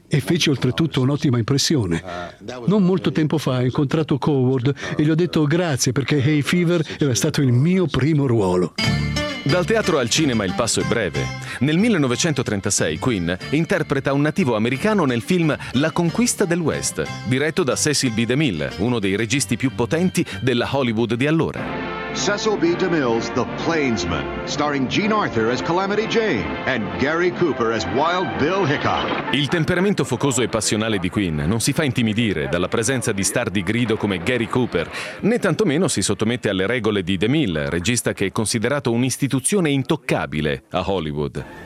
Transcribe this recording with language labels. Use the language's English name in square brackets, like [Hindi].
[Italian] E feci oltretutto un'ottima impressione. Non molto tempo fa ho incontrato Coward e gli ho detto grazie perché Hay Fever era stato il mio primo ruolo. Dal teatro al cinema il passo è breve. Nel 1936 Quinn interpreta un nativo americano nel film La conquista del West, diretto da Cecil B. DeMille, uno dei registi più potenti della Hollywood di allora. Cecil B. [English] DeMille's The Plainsman, starring Gene Arthur as Calamity Jane and Gary Cooper as Wild Bill Hickok. [Italian] Il temperamento focoso e passionale di Quinn non si fa intimidire dalla presenza di star di grido come Gary Cooper, né tantomeno si sottomette alle regole di DeMille, regista che è considerato un'istituzione intoccabile a Hollywood.